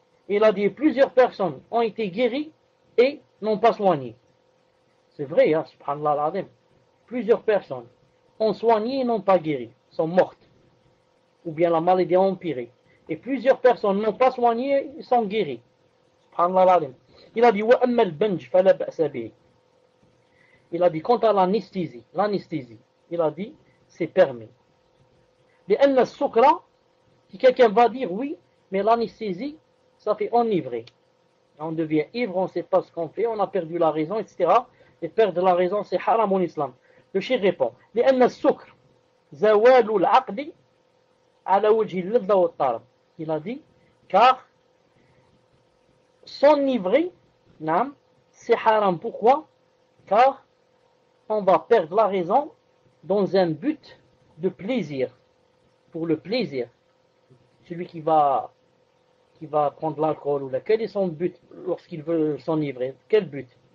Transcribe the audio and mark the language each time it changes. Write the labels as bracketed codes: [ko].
[fr] Il a dit, plusieurs personnes ont été guéries et n'ont pas soigné. C'est vrai, hein, subhanallah al-azim. Plusieurs personnes ont soigné et n'ont pas guéri, sont mortes. Ou bien la maladie a empiré. Et plusieurs personnes n'ont pas soigné et sont guéries. Subhanallah al-azim. Il a dit, [ar] وَأَمَّا الْبَنْجِ فَلَا بَأْسَ بِهِ. [fr] Il a dit, quant à l'anesthésie, il a dit, c'est permis. [ar] لأن السكر, [fr] si quelqu'un va dire oui, mais l'anesthésie, ça fait enivrer. On devient ivre, on ne sait pas ce qu'on fait, on a perdu la raison, etc. Et perdre la raison, c'est haram en islam. Le cheikh répond, [ar] لأن السكر زوال العقل على وجه اللذة والطرب. [fr] Il a dit, car s'enivrer, c'est haram. Pourquoi? Car on va perdre la raison dans un but de plaisir. Pour le plaisir. Celui qui va prendre l'alcool, ou quel est son but lorsqu'il veut s'enivrer? Quel but?